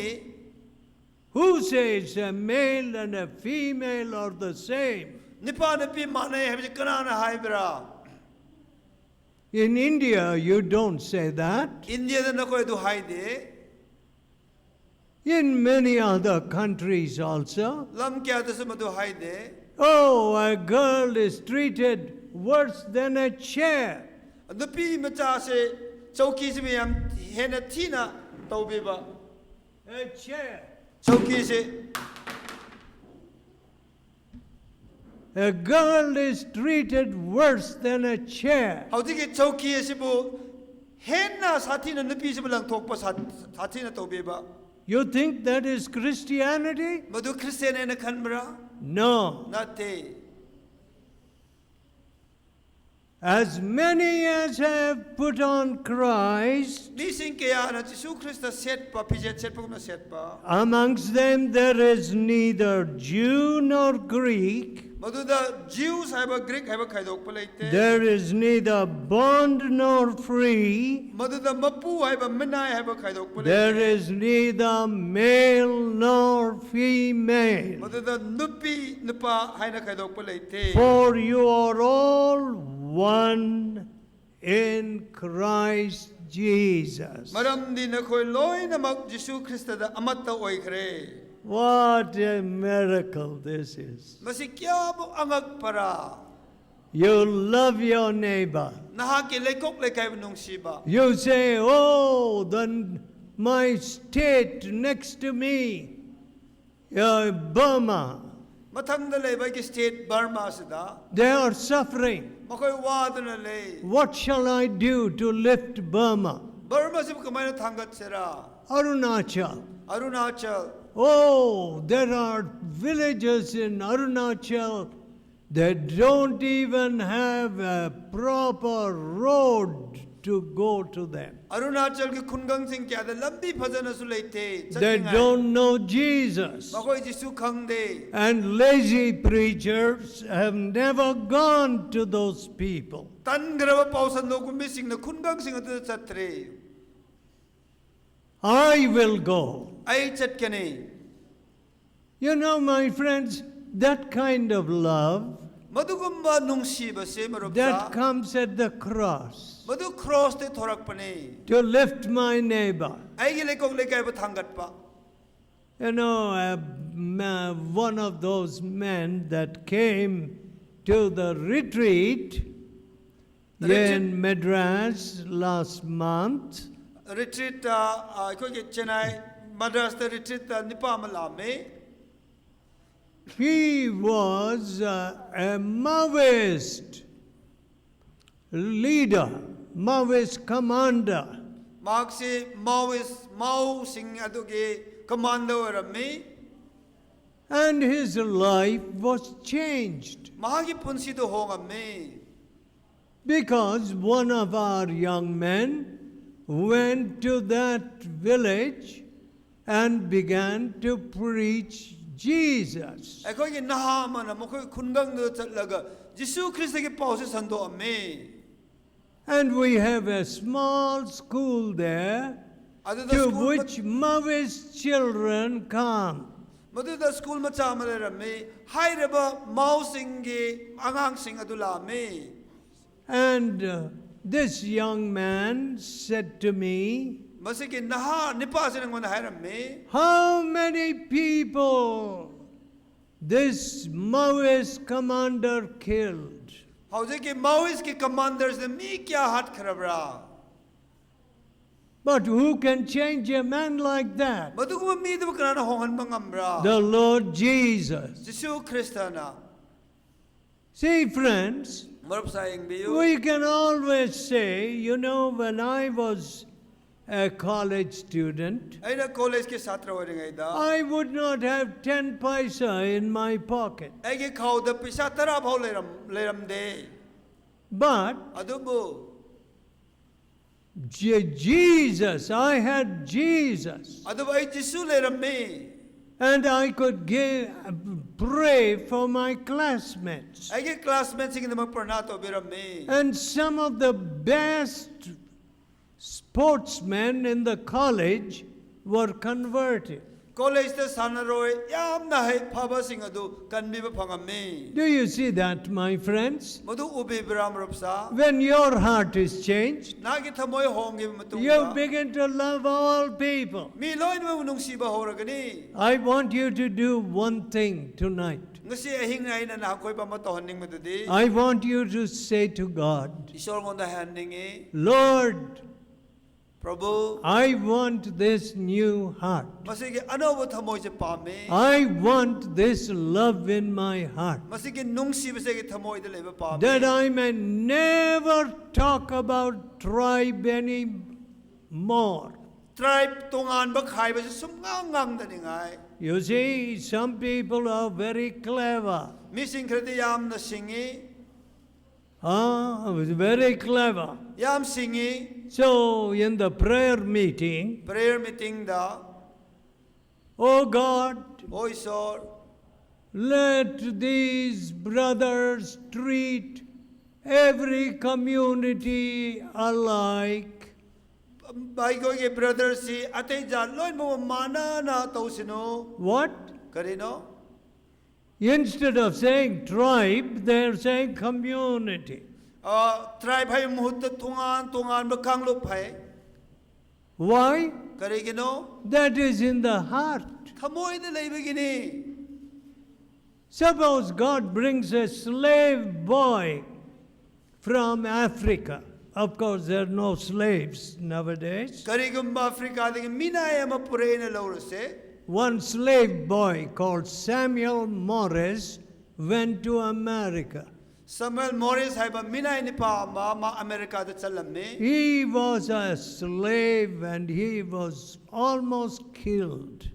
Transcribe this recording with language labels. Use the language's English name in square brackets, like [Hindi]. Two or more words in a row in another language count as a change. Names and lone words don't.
[English] Who says a male and a female are the same? [Manipuri] ꯅꯨꯄꯥ ꯅꯨꯄꯤ ꯃꯥꯟꯅꯩ ꯍꯥꯏꯕꯁꯤ ꯀꯅꯥꯅ ꯍꯥꯏꯕ꯭ꯔꯥ [English] In India, you don't say that. [Manipuri] ꯏꯟꯗꯤꯌꯥꯗ ꯅꯈꯣꯏ ꯑꯗꯨ ꯍꯥꯏꯗꯦ [English] In many other countries also. [Manipuri] ꯂꯝ ꯀꯌꯥꯗꯁꯨ ꯃꯗꯨ ꯍꯥꯏꯗꯦ [English] Oh, a girl is treated worse than a chair. [Manipuri] ꯅꯨꯄꯤ ꯃꯆꯥꯁꯦ ꯆꯧꯀꯤꯁꯤ ꯌꯥꯝ ꯍꯦꯟꯅ ꯊꯤꯅ ꯇꯧꯕꯤꯕ [English] A chair. [Manipuri] ꯆꯧꯀꯤꯁꯦ [English] A girl is treated worse than a chair. [Manipuri] ꯍꯧꯖꯤꯛꯀꯤ ꯆꯧꯀꯤ ꯑꯁꯤꯕꯨ ꯍꯦꯟꯅ ꯁꯥꯊꯤꯅ ꯅꯨꯄꯤꯁꯤꯕꯨ ꯂꯪꯊꯣꯛꯄ ꯁꯥꯊꯤꯅ ꯇꯧꯕꯤꯕ [English] You think that is Christianity? [Manipuri] ꯃꯗꯨ ꯈ꯭ꯔꯤꯁꯇꯦꯟ ꯍꯥꯏꯅ ꯈꯟꯕ꯭ꯔꯥ [English] No. [Manipuri] ꯅꯠꯇꯦ [English] As many as have put on Christ, [Manipuri] ꯃꯤꯁꯤꯡ ꯀꯌꯥꯅ ꯖꯤꯁꯨ ꯈ꯭ꯔꯤꯁꯇ ꯁꯦꯠꯄ ꯐꯤꯖꯦꯠ ꯁꯦꯠꯄꯒꯨꯝꯅ ꯁꯦꯠꯄ [English] amongst them there is neither Jew nor Greek, [Manipuri] ꯃꯗꯨꯗ ꯖ꯭ꯌꯨꯁ ꯍꯥꯏꯕ ꯒ꯭ꯔꯤꯛ ꯍꯥꯏꯕ ꯈꯥꯏꯗꯣꯛꯄ ꯂꯩꯇꯦ [English] there is neither bond nor free, [Manipuri] ꯃꯗꯨꯗ ꯃꯄꯨ ꯍꯥꯏꯕ ꯃꯤꯅꯥꯏ ꯍꯥꯏꯕ ꯈꯥꯏꯗꯣꯛꯄ [English] there [Manipuri] ꯂꯩꯇꯦ [English] is neither male nor female, [Manipuri] ꯃꯗꯨꯗ ꯅꯨꯄꯤ ꯅꯨꯄꯥ ꯍꯥꯏꯅ ꯈꯥꯏꯗꯣꯛꯄ ꯂꯩꯇꯦ [English] for you are all one in Christ Jesus. [Manipuri] ꯃꯔꯝꯗꯤ ꯅꯈꯣꯏ ꯂꯣꯏꯅꯃꯛ ꯖꯤꯁꯨ ꯈ꯭ꯔꯤꯁꯇꯗ ꯑꯃꯠꯇ ꯑꯣꯏꯈ꯭ꯔꯦ [English] What a miracle this is. [Manipuri] ꯃꯁꯤ ꯀꯌꯥꯃꯨꯛ ꯑꯉꯛꯄꯔꯥ [English] You love your neighbor. [Manipuri] ꯅꯍꯥꯛꯀꯤ ꯂꯩꯀꯣꯛ ꯂꯩꯀꯥꯏꯕꯨ ꯅꯨꯡꯁꯤꯕ [English] You say, oh, then my state next to me, Burma, [Manipuri] ꯃꯊꯪꯗ ꯂꯩꯕ ꯑꯩꯒꯤ ꯁ꯭ꯇꯦꯠ ꯕꯔꯃꯥꯁꯤꯗ [English] they are suffering. [Manipuri] ꯃꯈꯣꯏ ꯋꯥꯗꯨꯅ ꯂꯩ [English] What shall I do to lift Burma? [Manipuri] ꯕꯔꯃꯥꯁꯤꯕꯨ ꯀꯃꯥꯏꯅ ꯊꯥꯡꯒꯠꯁꯤꯔꯥ [English] Arunachal. [Manipuri] ꯑꯔꯨꯅꯥꯆꯜ [English] Oh, there are villages in Arunachal that don't even have a proper road to go to them. [Manipuri] ꯑꯔꯨꯅꯥꯆꯜꯒꯤ ꯈꯨꯟꯒꯪꯁꯤꯡ ꯀꯌꯥꯗ ꯂꯝꯕꯤ ꯐꯖꯅꯁꯨ ꯂꯩꯇꯦ [English] They [Manipuri] ꯆꯠꯅꯤꯡꯉꯥꯏ [English] don't know Jesus. [Manipuri] ꯃꯈꯣꯏ ꯖꯤꯁꯨ ꯈꯪꯗꯦ [English] And lazy preachers have never gone to those people. [Manipuri] ꯇꯟꯈ꯭ꯔꯕ ꯄꯥꯎꯁꯟꯗꯣꯛꯄ ꯃꯤꯁꯤꯡꯅ ꯈꯨꯟꯒꯪꯁꯤꯡ ꯑꯗꯨꯗ ꯆꯠꯇ꯭ꯔꯦ [English] I will go. [Manipuri] ꯑꯩ ꯆꯠꯀꯅꯤ [English] You know, my friends, that kind of love [Manipuri] ꯃꯗꯨꯒꯨꯝꯕ ꯅꯨꯡꯁꯤꯕꯁꯦ ꯃꯔꯨꯞꯁꯥ [English] that comes at the cross [Manipuri] ꯃꯗꯨ ꯀ꯭ꯔꯣꯁꯇꯩ ꯊꯣꯔꯛꯄꯅꯤ [English] to lift my neighbor. [Manipuri] ꯑꯩꯒꯤ ꯂꯩꯀꯣꯛ ꯂꯩꯀꯥꯏꯕꯨ ꯊꯥꯡꯒꯠꯄ [English] You know, one of those men that came to the retreat in Madras last month, [Manipuri] ꯔꯤꯇ꯭ꯔꯤꯠꯇ ꯑꯩꯈꯣꯏꯒꯤ ꯆꯦꯟꯅꯥꯏ ꯃꯗ꯭ꯔꯥꯁꯇ ꯔꯤꯇ꯭ꯔꯤꯠꯇ ꯅꯨꯄꯥ ꯑꯃ ꯂꯥꯛꯑꯝꯃꯤ [English] he was a Maoist leader, Maoist commander. [Manipuri] ꯃꯍꯥꯛꯁꯤ ꯃꯥꯎꯁꯤꯡ ꯑꯗꯨꯒꯤ ꯀꯃꯥꯟꯗ ꯑꯣꯏꯔꯝꯃꯤ [English] And his life was changed [Manipuri] ꯃꯍꯥꯛꯀꯤ ꯄꯨꯟꯁꯤꯗꯨ ꯍꯣꯡꯉꯝꯃꯤ [English] because one of our young men went to that village and began to preach Jesus. [Manipuri] ꯑꯩꯈꯣꯏꯒꯤ ꯅꯍꯥ ꯑꯃꯅ ꯃꯈꯣꯏ ꯈꯨꯟꯒꯪꯗꯨꯗ ꯆꯠꯂꯒ ꯖꯤꯁꯨ ꯈ꯭ꯔꯤꯁꯇꯒꯤ ꯄꯥꯎꯁꯦ ꯁꯟꯗꯣꯛꯑꯝꯃꯤ [English] And we have a small school there [Manipuri] ꯑꯗꯨꯗ [English] to [Manipuri] ꯁ꯭ꯀꯨꯜ [English] which Maoist children come. [Manipuri] ꯃꯗꯨꯗ ꯁ꯭ꯀꯨꯜ ꯃꯆꯥ ꯑꯃ ꯂꯩꯔꯝꯃꯤ ꯍꯥꯏꯔꯤꯕ ꯃꯥꯎꯁꯤꯡꯒꯤ ꯑꯉꯥꯡꯁꯤꯡ ꯑꯗꯨ ꯂꯥꯛꯑꯝꯃꯤ [English] And this young man said to me, [Manipuri] ꯃꯁꯤꯒꯤ ꯅꯍꯥ ꯅꯤꯄꯥꯁꯤꯅ ꯑꯩꯉꯣꯟꯗ ꯍꯥꯏꯔꯝꯃꯤ [English] how many people this Maoist commander killed. [Manipuri] ꯍꯧꯖꯤꯛꯀꯤ ꯃꯥꯎꯏꯁꯀꯤ ꯀꯃꯥꯟꯗꯔꯁꯤꯅ ꯃꯤ ꯀꯌꯥ ꯍꯥꯠꯈ꯭ꯔꯕ꯭ꯔꯥ? [English] But who can change a man like that? [Manipuri] ꯃꯗꯨꯒꯨꯝꯕ ꯃꯤꯗꯨꯕꯨ ꯀꯅꯥꯅ ꯍꯣꯡꯍꯟꯕ ꯉꯝꯕ꯭ꯔꯥ? [English] The Lord Jesus. [Manipuri] ꯖꯤꯁꯨ ꯈ꯭ꯔꯤꯁꯇꯅ. [English] See, friends, [Manipuri] ꯃꯔꯨꯞ ꯁꯥꯌꯦꯡꯕꯤꯌꯨ. [English] we can always say, you know, when I was a college student, [Manipuri] ꯑꯩꯅ ꯀꯣꯂꯦꯖꯀꯤ ꯁꯥꯇ꯭ꯔ ꯑꯣꯏꯔꯤꯉꯩꯗ [English] I would not have 10 paisa in my pocket. [Manipuri] ꯑꯩꯒꯤ ꯈꯥꯎꯗ ꯄꯩꯁꯥ 10 ꯐꯥꯎ ꯂꯩꯔꯝꯗꯦ. [English] But [Manipuri] ꯑꯗꯨꯕꯨ [English] Jesus, I had Jesus. [Manipuri] ꯑꯗꯨꯕꯨ ꯑꯩ ꯖꯤꯁꯨ ꯂꯩꯔꯝꯃꯤ. [English] And I could pray for my classmates. [Manipuri] ꯑꯩꯒꯤ ꯀ꯭ꯂꯥꯁꯃꯦꯠꯁꯤꯡꯒꯤꯗꯃꯛ ꯄ꯭ꯔꯥꯔꯊꯅꯥ ꯇꯧꯕꯤꯔꯝꯃꯤ. [English] And some of the best sportsmen in the college were converted. [Manipuri] ꯀꯣꯂꯦꯖꯇ ꯁꯥꯟꯅꯔꯣꯏ ꯌꯥꯝꯅ ꯐꯕꯁꯤꯡ ꯑꯗꯨ ꯀꯟꯕꯤꯕ ꯐꯪꯉꯝꯃꯤ. [English] Do you see that, my friends? [Manipuri] ꯃꯗꯨ ꯎꯕꯤꯕ꯭ꯔꯥ ꯃꯔꯨꯞꯁꯥ? [English] When your heart is changed, [Manipuri] ꯅꯪꯒꯤ ꯊꯃꯣꯏ ꯍꯣꯡꯈꯤꯕ [English] you [Manipuri] ꯃꯇꯨꯡꯗ [English] begin to love all people. [Manipuri] ꯃꯤ ꯂꯣꯏꯅꯃꯛ ꯅꯨꯡꯁꯤꯕ ꯍꯧꯔꯒꯅꯤ. [English] I want you to do one thing tonight. [Manipuri] ꯉꯁꯤ ꯑꯍꯤꯡ ꯑꯩꯅ ꯅꯍꯥꯛ ꯑꯃ ꯇꯧꯍꯟꯅꯤꯡꯕꯗꯨꯗꯤ [English] I want you to say to God, [Manipuri] ꯏꯁꯣꯔꯉꯣꯟꯗ ꯍꯥꯏꯍꯟꯅꯤꯡꯉꯤ. [English] Lord, [Manipuri] ꯄ꯭ꯔꯚꯨ [English] I want this new heart. [Manipuri] ꯃꯁꯤꯒꯤ ꯑꯅꯧꯕ ꯊꯃꯣꯏꯁꯦ ꯄꯥꯝꯃꯤ. [English] I want this love in my heart. [Manipuri] ꯃꯁꯤꯒꯤ ꯅꯨꯡꯁꯤꯕꯁꯦ ꯑꯩꯒꯤ ꯊꯃꯣꯏꯗ ꯂꯩꯕ ꯄꯥꯝꯃꯤ. [English] That I may never talk about tribe anymore. [Manipuri] ꯇ꯭ꯔꯥꯏꯕ ꯇꯣꯉꯥꯟꯕ ꯈꯥꯏꯕꯁꯦ ꯁꯨꯝꯉꯥꯡ ꯉꯥꯡꯗꯅꯤꯡꯉꯥꯏ. [English] You see, some people are very clever. [Manipuri] ꯃꯤꯁꯤꯡ ꯈꯔꯗꯤ ꯌꯥꯝꯅ ꯁꯤꯡꯉꯤ. [English] Very clever. [Manipuri] ꯌꯥꯝ ꯁꯤꯡꯉꯤ. [English] So, in the prayer meeting, prayer meetingda oh God, [Manipuri] ꯑꯣ ꯏꯁꯣꯔ [English] let these brothers treat every community alike. [Manipuri] ꯑꯩꯈꯣꯏꯒꯤ ꯕ꯭ꯔꯗꯔꯁꯤ ꯑꯇꯩ ꯖꯥꯠ ꯂꯣꯏꯅꯃꯛ ꯃꯥꯟꯅꯅ ꯇꯧꯁꯤꯅꯨ. [English] What? [Manipuri] ꯀꯔꯤꯅꯣ? [English] Instead of saying tribe, they're saying community. [Manipuri] ꯇ꯭ꯔꯥꯏꯕ ꯍꯥꯏꯕ ꯃꯍꯨꯠꯇ ꯇꯣꯉꯥꯟ ꯇꯣꯉꯥꯟꯕ ꯀꯥꯡꯂꯨꯞ ꯍꯥꯏ. [English] Why? [Manipuri] ꯀꯔꯤꯒꯤꯅꯣ? [English] That is in the heart. [Manipuri] ꯊꯃꯣꯏꯗ ꯂꯩꯕꯒꯤꯅꯤ. [English] Suppose God brings a slave boy from Africa. Of course, there are no slaves nowadays. [Manipuri] ꯀꯔꯤꯒꯨꯝꯕ ꯑꯐ꯭ꯔꯤꯀꯥꯗꯒꯤ ꯃꯤꯅꯥꯏ ꯑꯃ ꯄꯨꯔꯛꯑꯦꯅ ꯂꯧꯔꯁꯦ. [English] One slave boy called Samuel Morris went to America. [Manipuri] Samuel Morris haiba minai nipa ma America da chalamne. [English] He was a slave and he was almost killed.